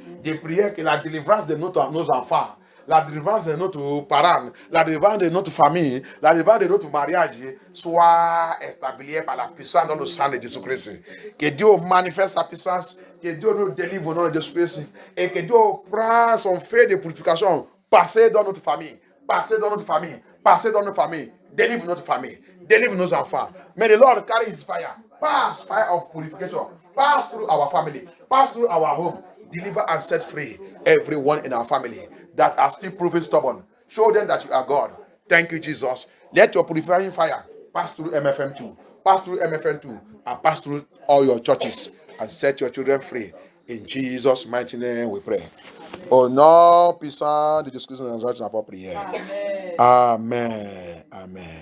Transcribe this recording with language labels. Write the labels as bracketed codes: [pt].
[fr] Je prie que la délivrance de nos enfants, la délivrance de notre parents, la délivrance de notre famille, la délivrance de notre mariage soit établie par la puissance dans le sang de Jésus Christ. Que Dieu manifeste sa puissance, que Dieu nous délivre au nom de Jésus Christ et que Dieu prend son feu de purification, passer dans notre famille, passer dans notre famille, passer dans notre famille, délivre notre famille, délivre nos enfants. [en] May the Lord carry his fire, pass fire of purification, pass through our family, pass through our home, deliver and set free everyone in our family that are still proving stubborn. Show them that you are God. Thank you, Jesus. Let your purifying fire pass through MFM2, pass through MFM2, and pass through all your churches and set your children free. In Jesus' mighty name we pray. [fr] Au nom puissant de Jésus-Christ, nous allons faire prière. Amen. Amen.